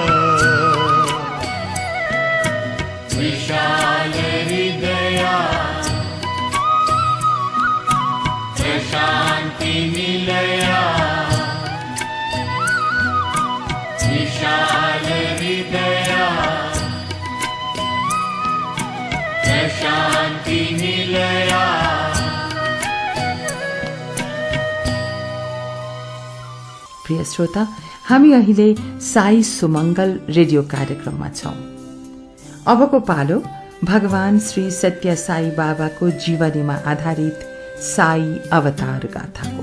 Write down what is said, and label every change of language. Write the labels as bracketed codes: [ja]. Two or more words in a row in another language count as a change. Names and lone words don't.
[sa] विशाल हृदय प्रशान्ति निलय विशाल हृदय प्रशान्ति निलय [ne] प्रिय श्रोता, हामी अहिले साई सुमंगल रेडियो कार्यक्रममा छौं। अबको पालो भगवान श्री सत्य साई बाबाको जीवनीमा आधारित साई अवतार गाथाको।